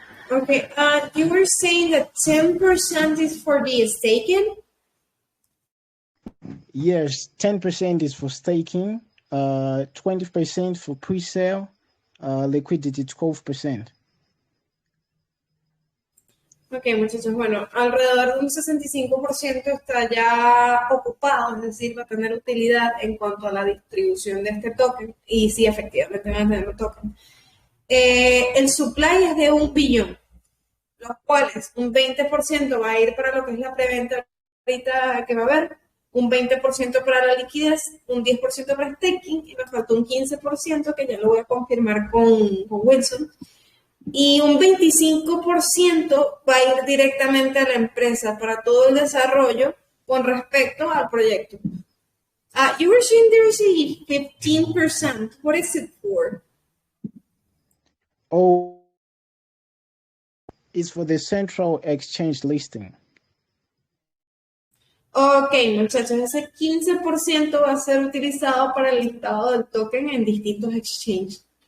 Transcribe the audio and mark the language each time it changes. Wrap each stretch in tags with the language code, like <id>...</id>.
<en>Okay, you were saying that 10% is for the staking? Yes, 10% is for staking, 20% for pre-sale, liquidity 12%.</en> <es>Ok, muchachos, bueno, alrededor de un 65% está ya ocupado, es decir, va a tener utilidad en cuanto a la distribución de este token, y sí, efectivamente van a tener un token. El supply es de 1 billón, los cuales un 20% va a ir para lo que es la preventa ahorita que va a haber, un 20% para la liquidez, un 10% para staking, y me falta un 15% que ya lo voy a confirmar con Wilson. Y un 25% va a ir directamente a la empresa para todo el desarrollo con respecto al proyecto.</es> <en>You were saying there is a 15%. What is it for? Oh, it's for the central exchange listing.</en> <es>Ok, muchachos, ese 15% va a ser utilizado para el listado del token en distintos exchanges.</es>